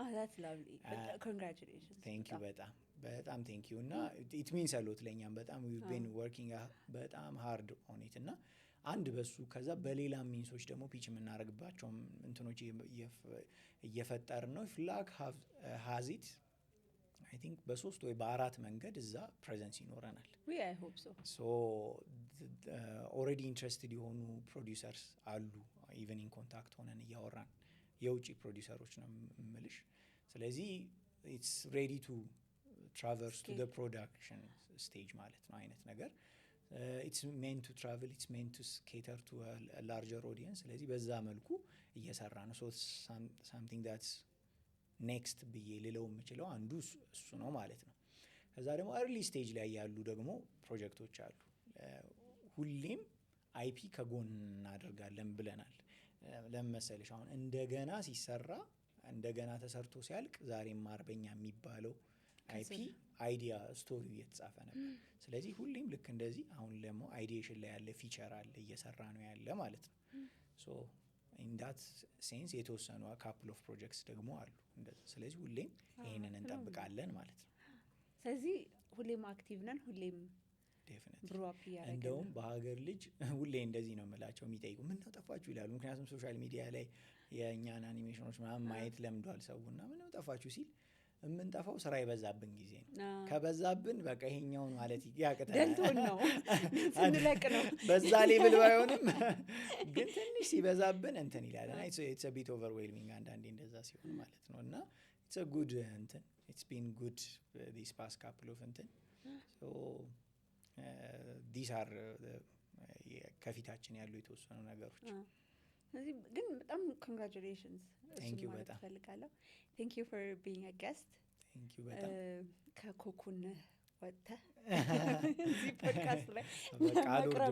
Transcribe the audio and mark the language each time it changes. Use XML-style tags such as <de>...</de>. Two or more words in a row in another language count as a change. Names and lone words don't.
<en>that's lovely. Congratulations. thank you</en> <am>በጣም</am> <en>thank you</en> <am>እና</am> <en>it means a lot</en> <am>ለኛም በጣም</am> <en>we've been working</en> <am>በጣም</am> <en>hard on it</en> <am>እና አንድ በሱ ከዛ በሌላ ሚንሶች ደግሞ ፒች የምናደርግባቸው እንትኖች እየፈጠርን ነው። ፍላግ</am> <en>has it I think</en> <am>በ3 ወይ በ4 መንገድ እዛ ፕሬዘንስ ይኖረናል።</am> <en>I hope so. so already interested</en> <am>የሆኑ ፕሮዲዩሰርስ አሉ።</am> <en>even in contact</en> <am>ሆነን እያወራን የውጪ ፕሮዲዩሰሮች ነው የምልሽ። ስለዚህ</am> <en>it's ready to traverse to the production stage</en> <am>ማለት ነው አይነት ነገር</am> <en>it's meant to travel, it's meant to cater to a larger audience.</en> <am>ስለዚህ በዛ መልኩ እየሰራ ነው።</am> <en>so something that's next</en> <am>ብዬ ልለው የምችለው አንዱ እሱ ነው ማለት ነው። ከዛ ደግሞ</am> <en>early stage</en> <am>ላይ ያሉ ደግሞ ፕሮጀክቶች አሉ። ሁሌም IP ከጎን እናደርጋለን ብለናል። ለምን መሰለሽ አሁን እንደገና ሲሰራ እንደገና ተሰርቶ ሲያልቅ ዛሬም አርበኛ የሚባለው IP አይዲያ ስቶሪ እየተጻፈ ነበር። ስለዚህ ሁሌም ልክ እንደዚህ አሁን ደግሞ አይዲዬሽን ላይ ያለ ፊቸር አለ እየሰራ ነው ያለ ማለት ነው።</am> <en>so in that sense</en> <am>የተወሰኑ</am> <en>couple of projects</en> <am>ደግሞ አሉ እንደዚህ። ስለዚህ ሁሌም ይሄንን እንጠብቃለን ማለት ነው። ስለዚህ ሁሌም አክቲቭ ነን፣ ሁሌም ዴፊኒትሊ እንደውም በሀገር ልጅ ሁሌ እንደዚህ ነው የምላቸው የሚጠይቁ ምን ነው ጠፋችሁ ይላሉ። ምክንያቱም</am> <en>social media</en> <am>ላይ የእኛን አኒሜሽኖች ምናምን ማየት ለምዷል ሰውና ምን ነው ጠፋችሁ ሲል የምንጠፋው ስራ የበዛብን ጊዜ ነው። ከበዛብን በቃ ይሄኛውን ማለት ያቅተናል። ደልቶን ነው ስንለቅ ነው በዛ ሌብል ባይሆንም ግን ትንሽ ሲበዛብን እንትን ይላል።</am> <en>it's a bit overwhelming</en> <am>አንዳንዴ እንደዛ ሲሆን ማለት ነው። እና</am> <en>it's a good</en> <am>እንትን</am> <en>it's been good this past couple of</en> <am>እንትን</am> <en>so these are</en> <am>ከፊታችን ያሉ የተወሰኑ ነገሮች። ስለዚህ ግን በጣም ኮንግራቹሌሽንስ</am> <en>Thank you</en> <am>ማለት በጣም።</am> <en>እፈልጋለሁ። Thank you for being a guest። Thank you በጣም።</en> <am>ከኮኩን ወጥተህ እዚህ ፖድካስት ላይ በቃ ለመቅረብ</am>